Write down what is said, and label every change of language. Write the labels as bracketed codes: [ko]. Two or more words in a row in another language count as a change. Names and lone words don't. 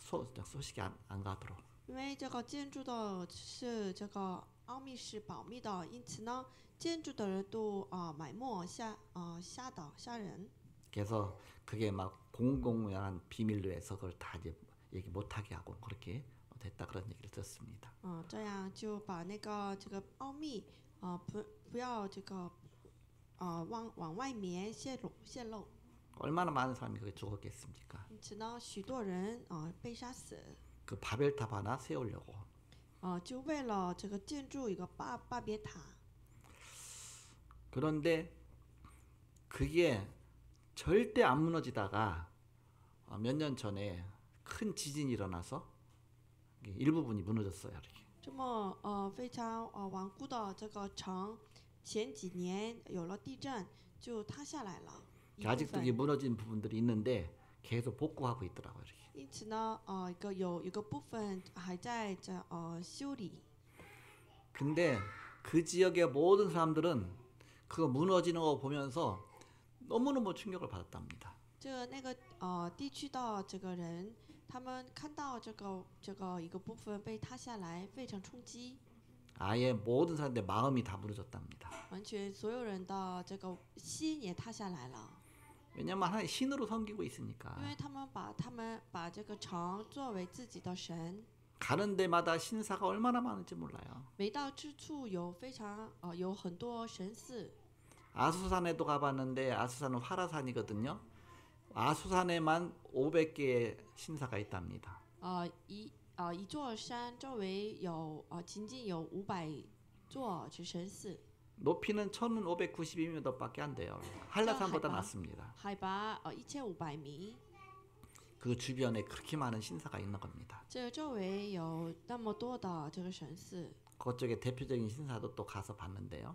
[ko] 소식이 안 가도록. [zh] 因为这个建筑的是这个奥秘是保密的，因此呢，建筑的人都埋没吓人。 [ko] 그래서 그게 막 공공연한 비밀로 해서 그걸 다 이제 얘기 못하게 하고 그렇게 됐다 그런 얘기를 듣습니다. [zh] 这样就把那个这个奥秘不要这个往外面泄露。 [ko] 얼마나 많은 사람이 그게 죽었겠습니까? [zh] 因此呢，许多人被杀死， [ko] 그 바벨탑 하나 세우려고. [zh] 就为了这个建筑一个巴别塔。 [ko] 그런데 그게 절대 안 무너지다가 몇 년 전에 큰 지진이 일어나서 일부분이 무너졌어요. 이렇게. [zh] 这么非常顽固的这个城，前几年有了地震就塌下来了。 [ko] 아직도 이게 무너진 부분들이 있는데 계속 복구하고 있더라고요. 이렇게. [zh] 因此呢，有一个部分还在修理。 [ko] 근데 그 지역의 모든 사람들은 그거 무너지는 거 보면서 너무너무 충격을 받았답니다. [zh] 那个地区的这个人，他们看到这个一个部分被塌下来，非常冲击。 [ko] 아예 모든 사람들의 마음이 다 무너졌답니다. [zh] 完全所有人的这个心也塌下来了。 [ko] 왜냐면 하나님 신으로 섬기고 있으니까. [zh] 因为他们把这个城作为自己的神。 [ko] 가는 데마다 신사가 얼마나 많은지 몰라요. [zh] 每到之处有有很多神寺。 [ko] 아수산에도 가봤는데 아수산은 화라산이거든요. 아수산에만 500개의 신사가 있답니다. [zh] 一座山周围仅仅有500座神寺。 [ko] 높이는 1592m밖에 안 돼요. 한라산보다 낮습니다. [zh] 海拔1500米。 [ko] 그 주변에 그렇게 많은 신사가 있는 겁니다. [zh] 这周围有那么多的这个神寺。 [ko] 그쪽에 대표적인 신사도 또 가서 봤는데요.